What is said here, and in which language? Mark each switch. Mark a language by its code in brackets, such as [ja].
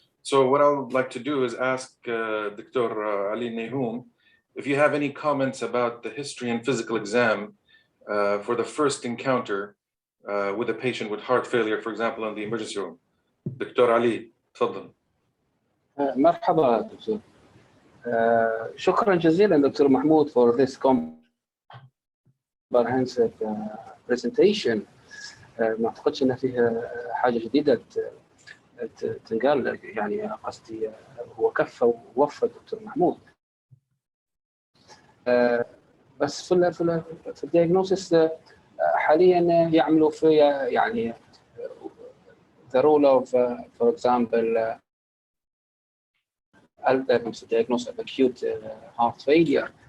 [en] So what I would like to do is ask Dr. Ali Nehum if you have any comments about the history and physical exam for the first encounter with a patient with heart failure, for example, in the emergency room. [ar] Dr. Ali, تفضل. مرحبا دكتور. شكرا جزيلا دكتور محمود [en] for this comprehensive presentation. [ar] ما اعتقدش ان فيها حاجه جديده تنقال، يعني قصدي هو كفى ووفى الدكتور محمود. بس في الدياجنوسيس حاليا يعملوا في يعني [en] the role of for example diagnosis of acute heart failure.